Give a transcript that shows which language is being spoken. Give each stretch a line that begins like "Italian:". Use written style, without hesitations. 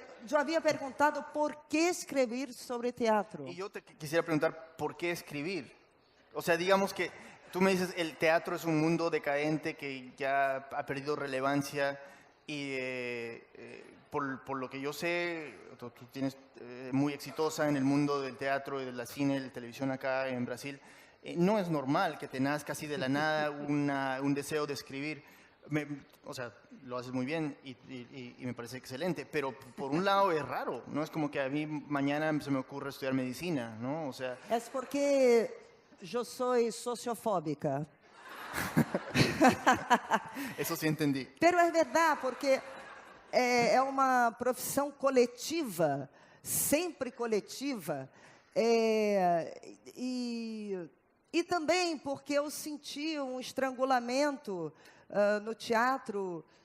Portuguese: Eu havia perguntado por que escrever sobre teatro.
Spanish: y yo te quisiera preguntar, ¿por qué escribir? O sea, digamos que tú me dices, el teatro es un mundo decadente que ya ha perdido relevancia y por lo que yo sé, tú tienes muy exitosa en el mundo del teatro y de la cine y de la televisión acá en Brasil. No es normal que te nazca así de la nada un deseo de escribir. O sea, lo haces muy bien y me parece excelente, pero por un lado es raro, ¿no? Es como que a mí mañana se me ocurre estudiar medicina, ¿no? O sea...
Portuguese: É porque eu sou sociofóbica.
Spanish: Eso sí entendí.
Portuguese: Pero é verdade, porque é uma profissão coletiva, sempre coletiva, e também porque eu senti um estrangulamento no teatro